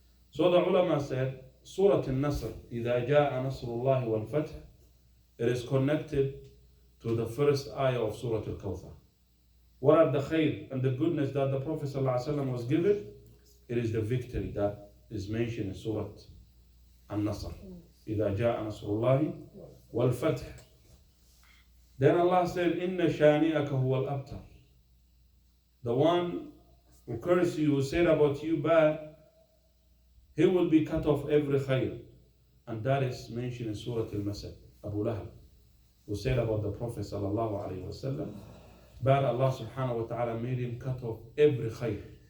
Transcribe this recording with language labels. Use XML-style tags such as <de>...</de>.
<en>So the ulama said, Surah Al-Nasr,</en> <ar>إِذَا جَاءَ نَصْرُ اللَّهِ وَالْفَتْحِ,</ar> <en>it is connected to the first ayah of Surah Al-Kawthar. What are the khair and the goodness that the Prophet ﷺ was given? It is the victory that is mentioned in Surah Al-Nasr.</en> <ar>إِذَا جَاءَ نَصْرُ اللَّهِ وَالْفَتْحِ.</ar> <en>Then Allah said,</en> <ar>إِنَّ شَانِئَكَ هُوَ الْأَبْتَرُ.</ar> <en>The one who curses you, who said about you bad, he will be cut off every khair. And that is mentioned in Surah Al-Masad, Abu Lahab, who said about the Prophet sallallahu alaihi wasallam, but Allah subhanahu wa ta'ala made him cut off every khair.</en>